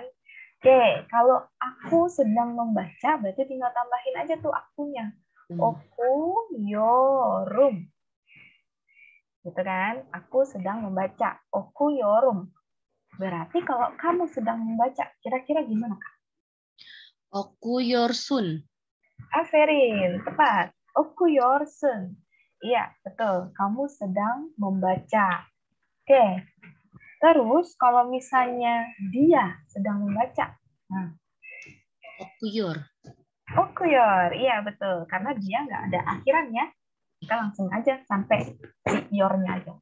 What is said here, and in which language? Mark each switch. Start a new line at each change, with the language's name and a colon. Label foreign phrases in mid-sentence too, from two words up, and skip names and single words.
Indonesian: Oke, kalau aku sedang membaca, berarti tinggal tambahin aja tuh akunya.
Turkish: Okuyorum. Gitu kan?
Indonesian: Aku sedang membaca. Okuyorum. Berarti kalau kamu sedang membaca, kira-kira gimana, Kak?
Turkish: Okuyorsun. Aferin,
Indonesian: tepat. Okuyorsun. Iya, betul. Kamu sedang membaca. Oke. Terus kalau misalnya dia sedang membaca, nah,
Turkish: okuyor. Okuyor,
Indonesian: iya betul. Karena dia nggak ada akhirannya, kita langsung aja sampai di yornya aja.